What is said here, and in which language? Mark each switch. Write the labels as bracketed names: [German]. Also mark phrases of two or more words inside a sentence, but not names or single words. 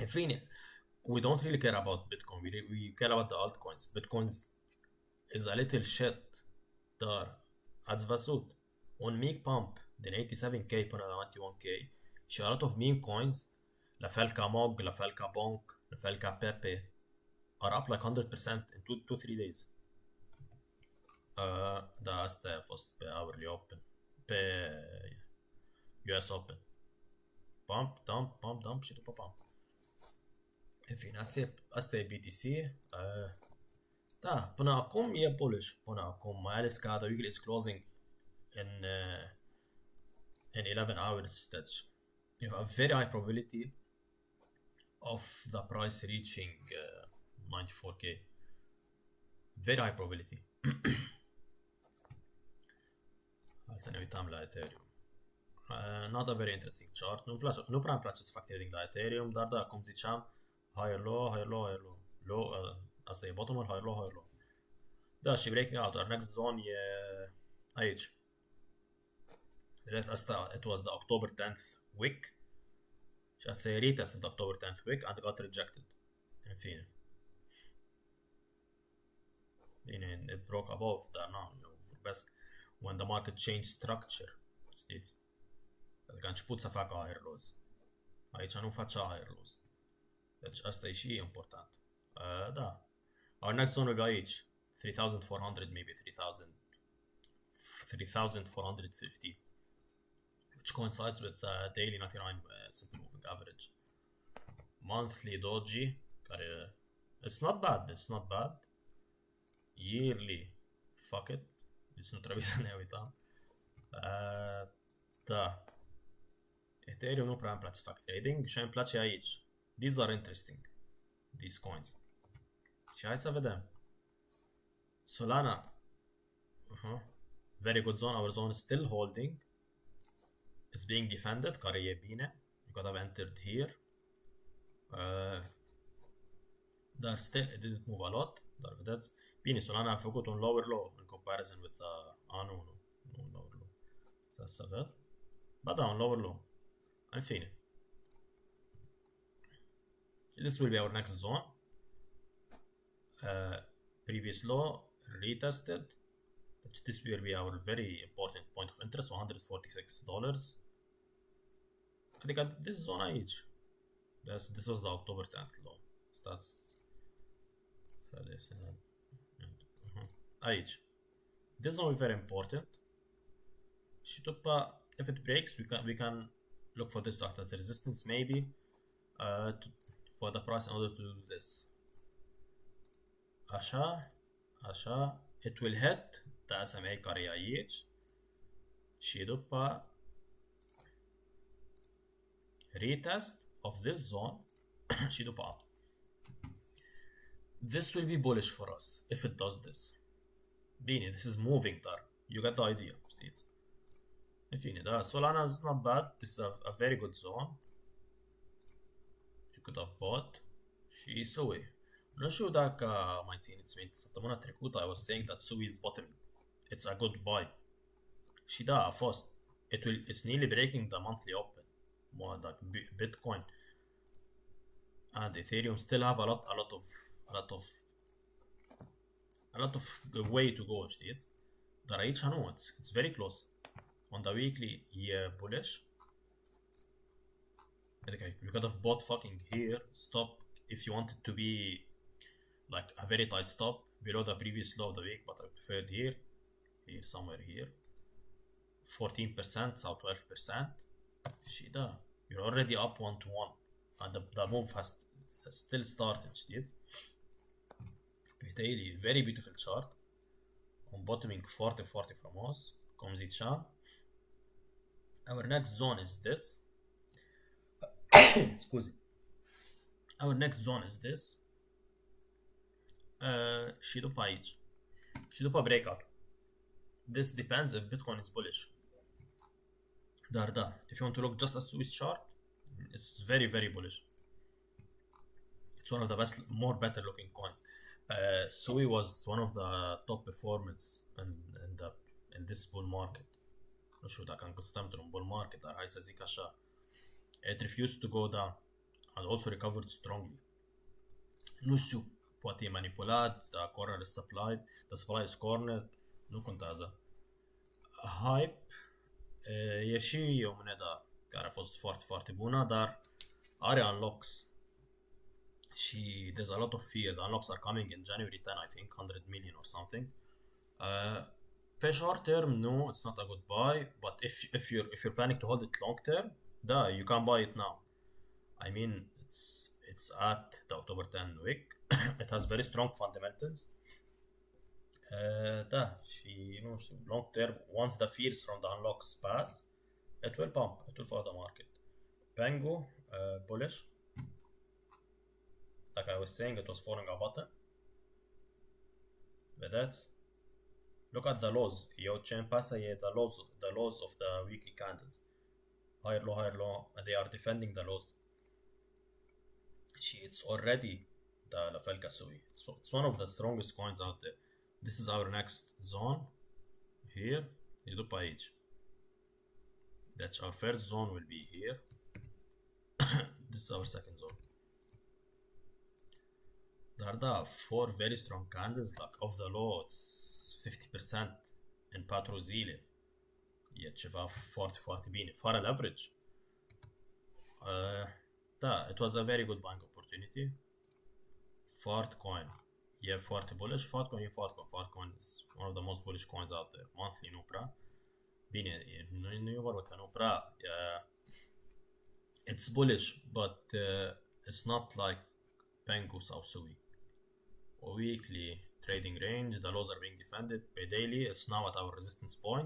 [Romanian] În fine, [English] we don't really care about Bitcoin. We care about the altcoins. Bitcoins is a little shit [Romanian] dar ați văzut un mic pump din 87k până la 91k și [English] a lot of meme coins, [Romanian] la fel ca Mog, la fel ca Bonk, la fel ca Pepe, [English] are up like 100% in 2-3 days. [Romanian] Da, asta a fost pe [English] hourly open, [Romanian] pe [English] US Open. Pump, dump [Romanian] și după pump. În fine, asta e BTC. Da, până acum e bullish, până acum, mai ales că [English] the weekly is closing in 11 hours. That's you have a very high probability of the price reaching 94k. Very high probability. [Romanian] Hai să ne uităm la Ethereum. [English] Not a very interesting chart. [Romanian] Nu prea îmi place să fac trading la Ethereum, dar da, cum ziceam, [English] higher low, higher low, higher low. Low, [Romanian] asta e bottom-ul, [English] higher low, higher low. [Romanian] Da, și [English] breaking out. Our next zone [Romanian] e aici. Asta, [English] it was the October 10th week. [Romanian] Și asta e [English] retest of the October 10th week and got rejected. [Romanian] În fine. Bine, [English] it broke above, [Romanian] dar nu, eu vorbesc [English] when the market changed structure. [Romanian] Știți? Adică a început să facă higher lows. Aici nu facea higher lows. Deci asta e și important. Da. [English] Our next zone will be aici. 3,400, maybe 3,450. Which coincides with the daily 99 simple moving average. Monthly doji, care it's not bad. Yearly, fuck it. [Romanian] Deci nu trebuie să ne uităm. Da. Ethereum nu prea îmi place să fac trading și îmi place aici. [English] These are interesting. These coins. [Romanian] Și hai să vedem. [English] Solana. Very good zone. Our zone is still holding. It's being defended, [Romanian] care e bine. [English] You could have entered here. Dar still it didn't move a lot. [Romanian] Dar vedeți, bine, Solana a făcut un lower low [English] in comparison with [Romanian] nu un lower low. Să văd. Ba da, un lower low. În fine. [English] This will be our next zone. Previous low retested. This will be our very important point of interest, $146. [Romanian] Adică [English] this zone [Romanian] aici. [English] This was the October 10th low. [Romanian] Aici. [English] This zone is very important. [Romanian] Și după, [English] if it breaks, we can look for this to act as resistance, maybe, for the price in order to do this. Așa, it will hit the SMA [Romanian] care e aici și după [English] retest of this zone [Romanian] și după [English] this will be bullish for us if it does this. Bine, this is moving, dar you get the idea, [Romanian] știți? În fine, da, [English] Solana is not bad. This is a very good zone. You could have bought. [Romanian] Și SUI. Nu știu dacă mai țineți minte, săptămâna trecută [English] I was saying that SUI is bottoming. It's a good buy. [Romanian] Și da, a fost. [English] It's nearly breaking the monthly open. More like Bitcoin and Ethereum still have a lot of way to go, [Romanian] știți? Dar aici nu, [English] it's very close. On the weekly e bullish. Adică you could have bought fucking here, stop if you wanted to be like a very tight stop below the previous low of the week, but I preferred here, somewhere here. [Romanian] 14% sau 12%. Și da, [English] you're already up 1-to-1 and the move has still started, [Romanian] știți? Pe daily, [English] very beautiful chart. [Romanian] Un bottoming foarte, foarte frumos, cum ziceam. [English] Our next zone is this. Scuze. Our next zone is this. [Romanian] Și după aici. Și după breakout. [English] This depends if Bitcoin is bullish. [Romanian] Dar da, [English] if you want to look just at Swiss chart, it's very, very bullish. It's one of the best, better looking coins. Sui was one of the top performers in this bull market. [Romanian] Nu știu dacă încă suntem într-un bull market, dar hai să zic așa. [English] It refused to go down and also recovered strongly. [Romanian] nu știu, poate e manipulat, [English] the corner is supplied, the supply is cornered, [Romanian] nu contează. Hype e și o monedă care a fost foarte, foarte bună, dar are unlocks. [English] Și there's a lot of fear. The unlocks are coming in January 10, I think, 100 million or something. Pe short term, no, it's not a good buy, but if you're planning to hold it long term, da, you can buy it now. I mean, it's at the October 10 week. It has very strong fundamentals. [Romanian] Da, și nu știu, [English] long term, once the fears from the unlocks pass, it will pump, it will follow the market. Pango, bullish. Like I was saying, it was falling a bottom. Vedeți? Look at the lows. [Romanian] Eu ce îmi pasă e [English] the lows of the weekly candles. Higher low, and they are defending the lows. [Romanian] Și [English] it's already [Romanian] la fel ca SUI. [English] It's one of the strongest coins out there. This is our next zone. Here. [Romanian] E după aici. [English] That's our first zone will be here. This is our second zone. Dar da, 4 very strong candles, like of the low, it's 50% [Romanian] în 4 zile. E ceva foarte, foarte bine. Fără leverage. Da, [English] it was a very good buying opportunity. [Romanian] Fartcoin. E foarte bullish. Fartcoin e Fartcoin. [English] Fartcoin is one of the most bullish coins out there. [Romanian] Monthly nu prea. Bine, nu e vorba că nu prea. [English] It's bullish, but it's not like Pengu sau SUI. A weekly trading range, the lows are being defended. Pe daily, it's now at our resistance point.